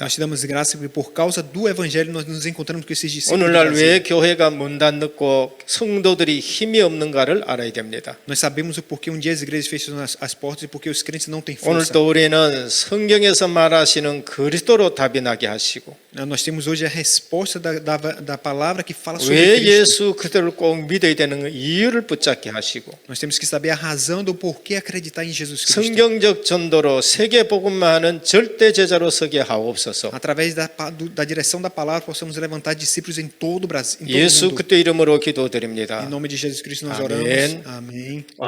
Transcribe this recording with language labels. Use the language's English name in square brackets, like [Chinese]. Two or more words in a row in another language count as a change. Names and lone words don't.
[Portuguese] Nós te damos graças porque por causa do evangelho nós nos encontramos com esses discípulos. do [Korean] 오늘날 [Portuguese] Brasil. [Korean] 왜 교회가 문 닫고 성도들이 힘이 없는가를 알아야 됩니다. [Portuguese] Nós sabemos o porquê um dia as igrejas fecham as portas e porque os crentes não têm força. [Korean] 오늘도 우리는 성경에서 말하시는 그리스도로 답이 나게 하시고 [Portuguese] Nós temos hoje a resposta da palavra que fala sobre [Korean] 왜 [Portuguese] Cristo. [Korean] 예수 그들을 꼭 믿어야 되는 이유를 붙잡게 하시고 [Portuguese] Nós temos que saber a razão do porquê acreditar em Jesus Cristo. [Korean] 성경적 전도로 세계 복음만 하는 절대 제자로 서게 하옵소서. [Portuguese] Através da direção da palavra possamos levantar discípulos em todo o Brasil, em todo o [Korean] 예수 [Portuguese] mundo. [Korean] 그리스도 이름으로 기도드립니다. [Portuguese] Em nome de Jesus Cristo nós Amém. oramos. Amém.